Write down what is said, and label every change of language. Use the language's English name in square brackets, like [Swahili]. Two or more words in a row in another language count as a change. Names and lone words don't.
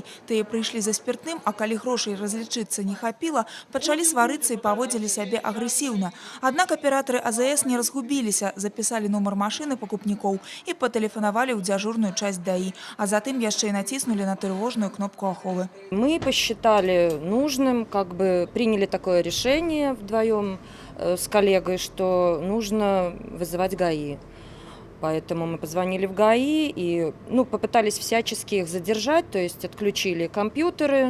[Belarusian] Тыя прыйшлі за спіртным, а калі грошай разлічыцца не хапіла, пачалі сварыцца і паводзілі сябе агрэсіўна. Аднак аператары АЗС не разгубіліся, запісалі нумар машыны пакупнікоў і патэлефанавалі ў дзяжурную часть ДАИ, а затым яшчэ і націснулі на трывожную кнопку аховы. [Russian] Мы посчитали нужным, приняли такое решение вдвоем с коллегой, что нужно вызывать ГАИ. Поэтому мы позвонили в ГАИ и попытались всячески их задержать, то есть отключили компьютеры.